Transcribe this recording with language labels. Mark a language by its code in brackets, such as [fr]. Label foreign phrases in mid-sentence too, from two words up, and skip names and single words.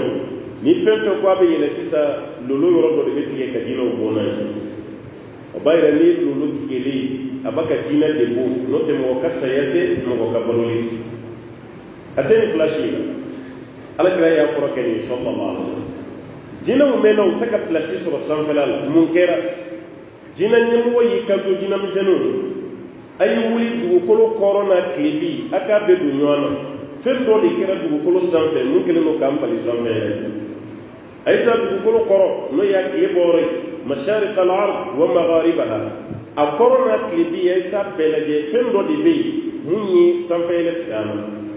[bm] ni fɛn fɛn ko a bɛ yɛlɛ sisan lolo yɔrɔ dɔ de bɛ tigɛ ka jinɛw bɔ n'a ye o b'a yɛrɛ ni lolo tigɛlen a b'a ka jinɛ de bɔ n'o tɛ mɔgɔ ka saya tɛ mɔgɔ ka baloli tɛ a tɛ nin fila si la Alakira y'a kɔrɔ kɛ nin [ar] صلى الله عليه وسلم [bm] jinɛw mɛnna u tɛ ka pilasi sɔrɔ sanfɛla la mun kɛra jina ɲɛmɔgɔ y'i kanto jina misɛnninw a ye wuli dugukolo kɔrɔ n'a tile bi a k'a bɛɛ don ɲɔgɔn na fɛn dɔ de kɛra dugukolo sanfɛ mun kɛlen don k'an bali sanfɛ yɛrɛ a ye taa dugukolo kɔrɔ n'o y'a tile bɔ yɔrɔ ye [ar] مشارق الأرض ومغاربها [bm] a kɔrɔ n'a tile bi a ye taa bɛɛ lajɛ fɛn dɔ de bɛ yen mun ye sanfɛ yɛlɛ tigɛ a ma